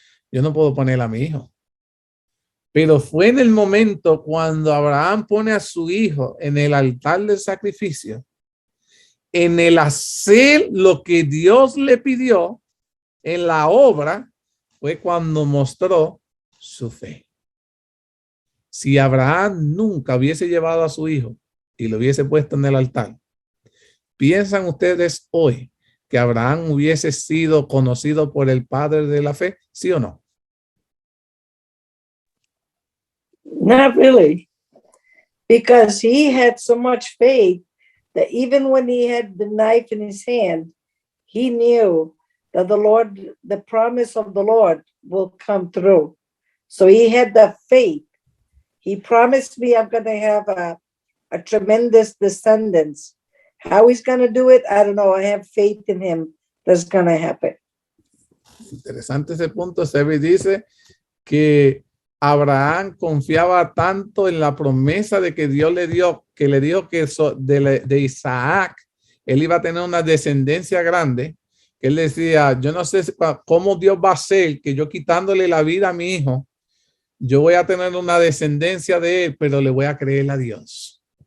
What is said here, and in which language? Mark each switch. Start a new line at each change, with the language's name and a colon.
Spanish: Yo no puedo poner a mi hijo. Pero fue en el momento cuando Abraham pone a su hijo en el altar del sacrificio, en el hacer lo que Dios le pidió, en la obra, fue cuando mostró su fe. Si Abraham nunca hubiese llevado a su hijo y lo hubiese puesto en el altar, ¿piensan ustedes hoy que Abraham hubiese sido conocido por el padre de la fe? ¿Sí o no?
English: Not really, because he had so much faith that even when he had the knife in his hand, he knew that the promise of the Lord will come through. So he had the faith. He promised me I'm going to have a tremendous descendants. How he's going to do it, I don't know. I have faith in him that's going to happen.
Spanish: Interesante ese punto. Sebi dice que Abraham confiaba tanto en la promesa de que Dios le dio, que le dijo que de Isaac él iba a tener una descendencia grande, que él decía, yo no sé cómo Dios va a hacer que yo quitándole la vida a mi hijo, yo voy a tener una descendencia de él, pero le voy a creer a Dios.